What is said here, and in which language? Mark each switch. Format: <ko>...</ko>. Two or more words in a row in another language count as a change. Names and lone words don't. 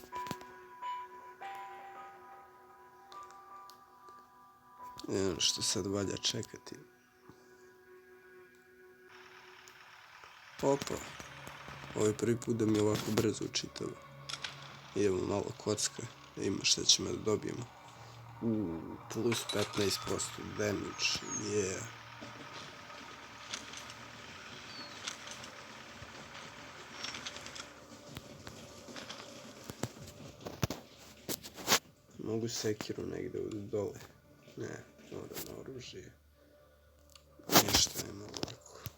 <bs>Ono što sad valja čekati. Opa. Ovo je prvi put da mi ovako brzo učitava. Idemo malo kocka, da ima šta ćemo da dobijemo.</bs> <en>Plus 15% damage, yeah.</en> <bs>Mogu sekiru negdje dole. Ne, mora na oružje. Ništa nema ovako.</bs>